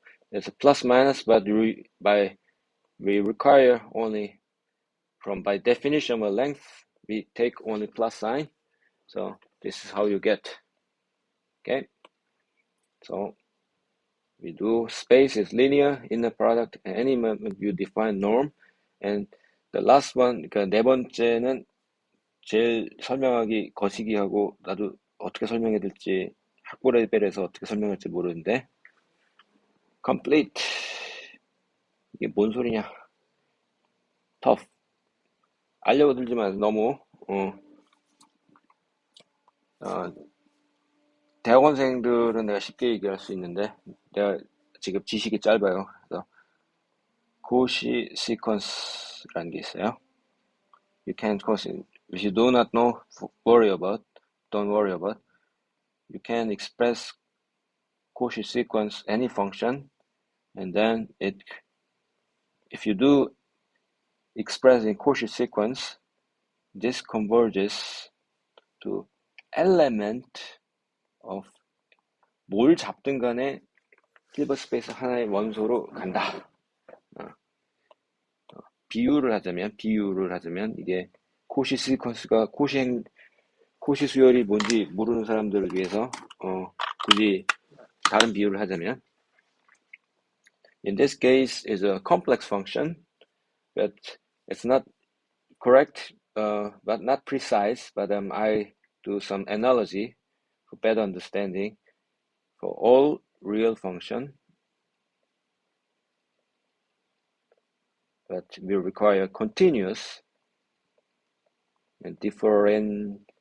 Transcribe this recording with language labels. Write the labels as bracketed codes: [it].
[en] It's a plus minus, but we require only by definition of length, we take only plus sign. So this is how you get. Okay. So we do space is linear in the product, and any moment you define norm. And the last one, [ko] 그러니까 네 번째는 제일 설명하기 거시기하고 나도 어떻게 설명해야 될지 학부 레벨에서 어떻게 설명할지 모르는데 complete 이게 뭔 소리냐 tough 알려들지만 너무 대학원생들은 내가 쉽게 얘기할 수 있는데 내가 지금 지식이 짧아요. 그래서 고시 시퀀스라는 게 있어요. [en] You can if you do not know, don't worry about. You can express Cauchy sequence any function, and then if you do express in Cauchy sequence, this converges to element of [ko] 뭘 잡든 간에 힐버트 스페이스 하나의 원소로 간다. 비유를 하자면 이게 코시 시퀀스가 코시 수열이 뭔지 모르는 사람들을 위해서 굳이 다른 비유를 하자면 [en] in this case is a complex function, but it's not correct, but not precise. But I do some analogy for better understanding. For all real function, but will require continuous and differentiable.